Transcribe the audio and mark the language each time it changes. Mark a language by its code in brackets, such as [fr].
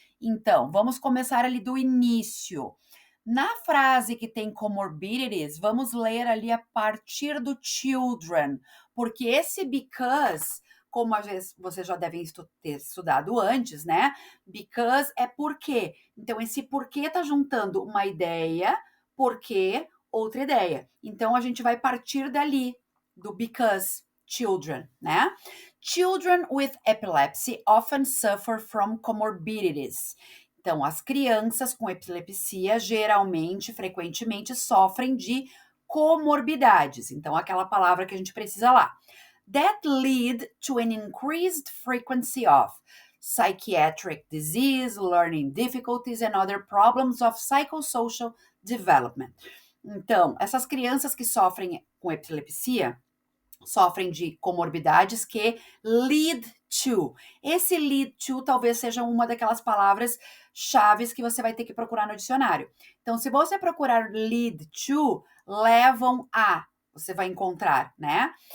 [pt] Então, vamos começar ali do início. Na frase que tem comorbidities, vamos ler ali a partir do children, porque esse because, como às vezes vocês já devem ter estudado antes, né? Because é porque. Então, esse porquê tá juntando uma ideia, porque, outra ideia. Então, a gente vai partir dali, do because, children, né? [en] Children with epilepsy often suffer from comorbidities. [pt] Então, as crianças com epilepsia geralmente, frequentemente, sofrem de comorbidades. Então, aquela palavra que a gente precisa lá. [en] That lead to an increased frequency of psychiatric disease, learning difficulties, and other problems of psychosocial development. [pt] Então, essas crianças que sofrem com epilepsia sofrem de comorbidades que lead to. Esse lead to talvez seja uma daquelas palavras chaves que você vai ter que procurar no dicionário. Então, se você procurar lead to, levam a, você vai encontrar, né?